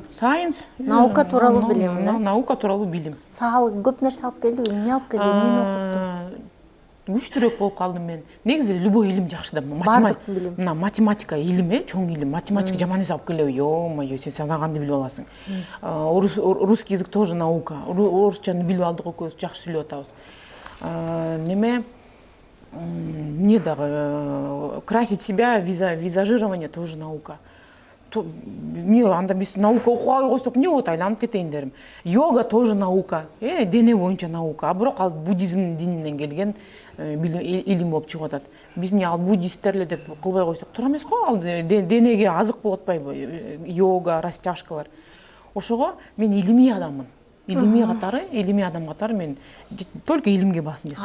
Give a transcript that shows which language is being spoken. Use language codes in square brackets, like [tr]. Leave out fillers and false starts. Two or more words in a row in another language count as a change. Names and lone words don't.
[ky] Наука тууралуу билим, да? Наука тууралуу билим. Сага көп нерсе алып келди, эмне алып келди, эмнени окутту? Күчтүүрөөк болуп калдым мен. Негизи любой илим жакшы да. Математика илими, чоң илим. Математика жаман нерсе алып келеби? Ё-моё, сен санаганды билип аласың. [ru] Русский язык тоже наука. [ky] Орусчаны билип алдык экөөбүз, жакшы сүйлөп атабыз. [ru] Неме? Не дагы красить себя, визажирование тоже наука. [ky] Эмне анда биз наука окубай койсок эмне болот, айланып кетейин дерим. [ru] Йога тоже наука, [ky] дене боюнча наука. А бирок ал буддизм дининен келген илим болуп чыгып атат. Биз эмне ал буддисттер эле деп кылбай койсок туура эмес го, ал денеге азык болуп атпайбы? Йога, растяжкалар. Ошого мен илимий адаммын. Илимий адам катары мен только илимге басым жасайм.